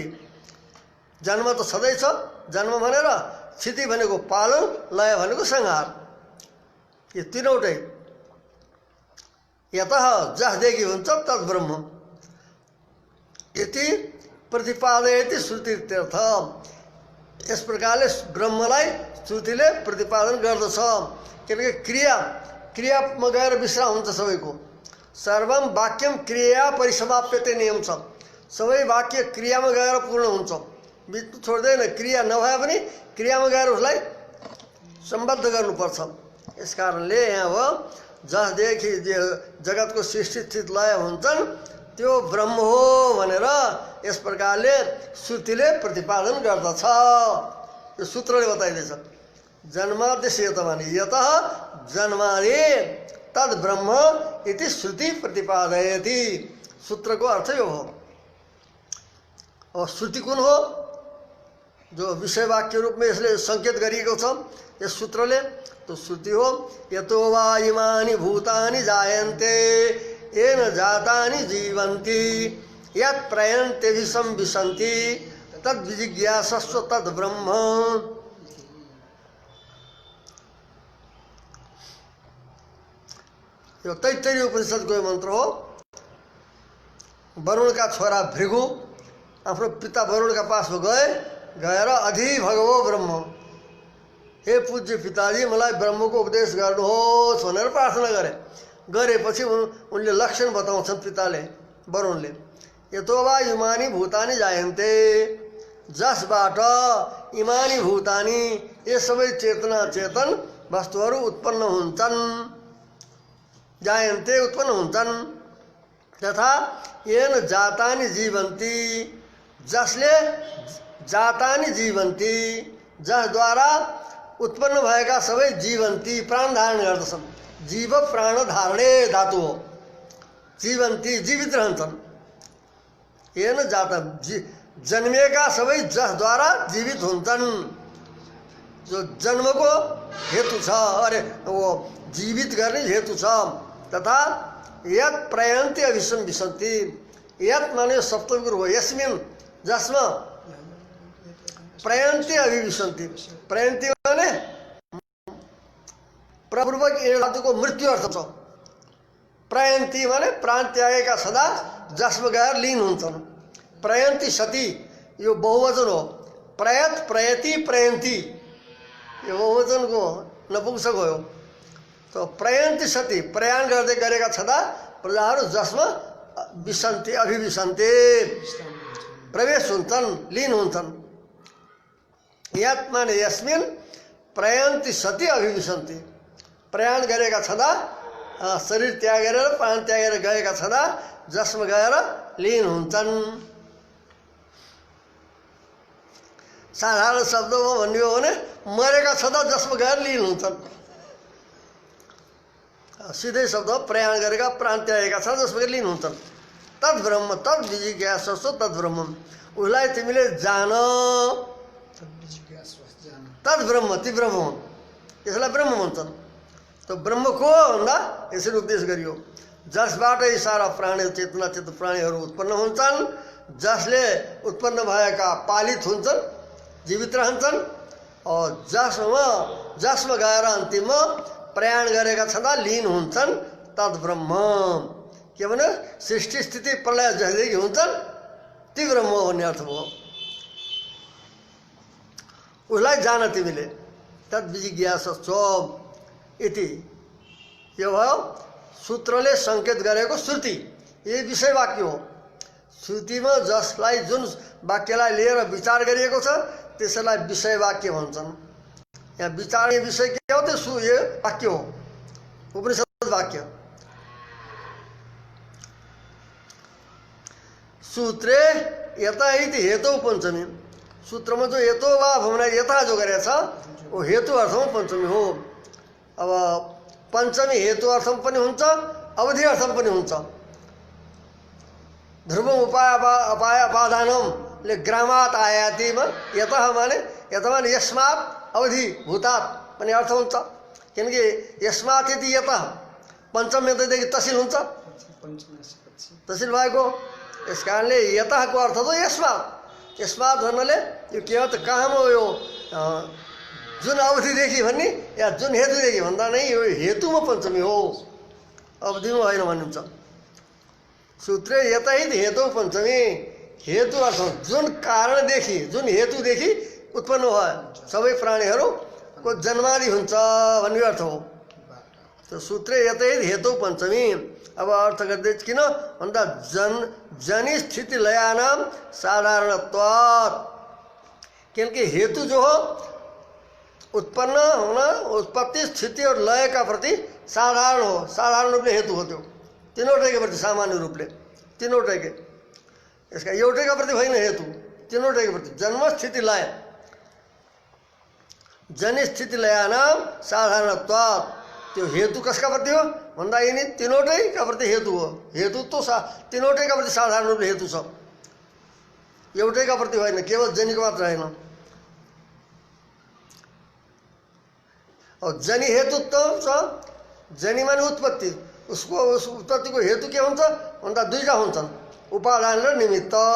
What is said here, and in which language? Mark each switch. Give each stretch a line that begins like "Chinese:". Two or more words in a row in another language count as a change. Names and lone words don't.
Nepali: जन्म त सधैँ छ, जन्म भनेर स्थिति भनेको पालन, लय भनेको संहार, यो तीनवटै यतः जसदेखि हुन्छ
Sanskrit: तद ब्रह्म यति प्रतिपादयति श्रुतित्यर्थ।
Nepali: यस प्रकारले ब्रह्मलाई श्रुतिले प्रतिपादन गर्दछ। किनकि क्रियामा गएर विश्राम हुन्छ सबैको।
Sanskrit: सर्वम वाक्यम क्रिया परिसमाप्यते नियम छ।
Nepali: सबै वाक्य क्रियामा गएर पूर्ण हुन्छ, बिच छोड्दैन। क्रिया नभए पनि क्रियामा गएर उसलाई सम्बद्ध गर्नुपर्छ। यस कारणले यहाँ हो जसदेखि जगतको सृष्टि स्थिति लय हुन्छन् त्यो ब्रह्म हो भनेर यस प्रकारले श्रुतिले प्रतिपादन गर्दछ। यो सूत्रले बताइदिन्छ।
Sanskrit: जन्मादेश यत माने यतः जन्मादि तद ब्रह्म इति श्रुति प्रतिपादयति।
Nepali: सूत्रको अर्थ यो हो। अब श्रुति कुन हो जो विषय वाक्य
Hindi: रूप में इसलिए
Nepali: संकेत गरिएको छ यस सूत्रले।
Sanskrit: तो श्रुति हो यतो वा इमानि भूतानि जायन्ते येन जातानि जीवन्ति यत् प्रयन्ते विसंविशन्ति तद् विजिज्ञासस्व तद् ब्रह्म।
Nepali: यो तैत्तरीय उपनिषदको मन्त्र हो। वरुणका छोरा भृगु आफ्नो पिता वरुणका पासमा गएर
Sanskrit: अधि भगवो ब्रह्म,
Nepali: हे पूज्य पिताजी मलाई ब्रह्मको उपदेश गर्नुहोस् भनेर प्रार्थना गरेपछि उनले लक्षण बताउँछन् पिताले वरुणले।
Sanskrit: यतो वा इमानि भूतानि जायन्ते,
Nepali: जसबाट
Sanskrit: इमानि भूतानि
Nepali: ये सबै चेतना चेतन वस्तुहरू उत्पन्न हुन्छन्। जायन्ते उत्पन्न हुन्छन्। तथा
Sanskrit: येन जातानि जीवन्ति,
Nepali: जसले
Sanskrit: जातानि जीवन्ति
Nepali: जसद्वारा उत्पन्न भएका सबै जीवन्ती प्राण धारण गर्दछन्। जीव प्राण धारणे धातु हो। जीवन्ती जीवित रहन्छन्। येन जाता जन्मिएका सबै जसद्वारा जीवित हुन्छन्। जो जन्मको हेतु छ, अरे वो जीवित गर्ने हेतु छ। तथा
Sanskrit: यत् प्रयन्ति अभिसंविशन्ति,
Nepali: यत् माने सप्तमी गुरु हो। यस्मिन् जसमा प्रयन्ति अभिविशन्ति, प्रयन्ति माने प्रपूर्वक धातुको मृत्यु अर्थ छ। प्रयन्ति माने प्राण त्यागेका सदा जसमा गएर लीन हुन्छन्।
Sanskrit: प्रयन्ति सती
Nepali: यो बहुवचन हो। प्रयत प्रयति प्रयन्ति यो बहुवचनको नपुंसक हो। तो
Sanskrit: प्रयन्ति सती
Nepali: प्रयाण गर्दै गरेका छँदा प्रजाहरू जसमा विसन्ति अभिविसन्ति प्रवेश हुन्छन्, लीन हुन्छन्। यात माने
Sanskrit: यस्मिन प्रयन्ति सती अभिविसन्ति,
Nepali: प्रयाण गरेका छँदा शरीर त्यागेर प्राण त्यागेर गएका छँदा जसमा गएर लीन हुन्छन्। साधारण शब्दमा भन्ने हो भने मरेका छँदा जसमा गएर लीन हुन्छन्। सिधै शब्द प्रयाण गरेका प्राण त्यागेका छन् जसमा गएर लीन हुन्छन्।
Sanskrit: तद ब्रह्म तद जिज्ञासु तद ब्रह्म,
Nepali: उसलाई तिमीले जान।
Sanskrit: तद ब्रह्म
Nepali: ती ब्रह्म हुन्, यसलाई ब्रह्म भन्छन्। तो ब्रह्म को भन्दा यसरी उपदेश गरियो, जसबाटै सारा प्राणी चेतना चित्त प्राणीहरू उत्पन्न हुन्छन्, जसले उत्पन्न भएका पालित हुन्छन्, जीवित रहन्छन्, जसमा गएर अन्तिममा प्रयाण गरेका छँदा लीन हुन्छन्।
Sanskrit: तद ब्रह्म
Nepali: के भने सृष्टि स्थिति प्रलय जहिलेदेखि हुन्छन् ती ब्रह्म भन्ने अर्थ हो। उसलाई जान तिमीले।
Sanskrit: तद जिज्ञासु इति,
Nepali: यो भयो सूत्रले सङ्केत गरेको श्रुति। यही विषय वाक्य हो। श्रुतिमा जसलाई जुन वाक्यलाई लिएर विचार गरिएको छ त्यसलाई विषय वाक्य भन्छन्। यहाँ विचार्ने विषय के हो? त्यो यो वाक्य हो, उपनिषद वाक्य।
Sanskrit: सूत्रे यता इति हेतु पञ्चमी,
Nepali: सूत्रमा जो हेतु वा भवना यता जो गरेको छ वो हेतु अर्थमा पञ्चमी हो। अब पञ्चमी हेतु अर्थमा पनि हुन्छ, अवधि अर्थमा पनि हुन्छ।
Sanskrit: ध्रुवम उपाय अपादानमले ग्रामात आयातिमा
Nepali: यतः माने यस्मात् अवधि भूतात पनि अर्थ हुन्छ। किनकि यस्मात् यदि यतः पञ्चम यतदेखि तहसिल हुन्छ, तहसिल भएको यस कारणले यतःको अर्थ त यस्मात्। यस्मात् भन्नाले यो के हो त, कहाँमा हो यो जुन अवधिदेखि भन्ने या जुन हेतुदेखि भन्दा नै यो हेतुमा पञ्चमी हो, अवधिमा होइन भन्नुहुन्छ।
Sanskrit: सूत्रे यतैत हेतु पञ्चमी,
Nepali: हेतु अर्थ जुन कारणदेखि जुन हेतुदेखि उत्पन्न भयो सबै प्राणीहरूको जन्मादि हुन्छ भन्ने अर्थ हो।
Sanskrit: तो सूत्रे यतैत हेतु पञ्चमी।
Nepali: अब अर्थ गर्दै किन भन्दा
Sanskrit: जनि स्थिति लयानाम साधारणत्वात्,
Hindi: क्योंकि हेतु जो हो उत्पन्न होना, उत्पत्ति स्थिति और लय का प्रति साधारण हो।
Nepali: साधारण रूपले हेतु हो, त्यो तीनवटैका प्रति सामान्य रूपले तीनवटैकै, यसका एउटैका प्रति होइन हेतु, तीनवटैका प्रति। जन्म स्थिति लय,
Sanskrit: जनि स्थिति लयानाम साधारणत्वात्,
Nepali: त्यो हेतु कसका प्रति हो भन्दा यिनी तीनवटैका प्रति हेतु हो। हेतु तो तीनवटैका प्रति साधारण रूपले हेतु छ, एउटैका प्रति होइन, केवल जनिको मात्र होइन। और जनि हेतुत्व छ, जनि माने उत्पत्ति, उसको उस उत्पत्तिको हेतु के हुन्छ भन्दा दुईटा हुन्छन्, उपादान र निमित्त।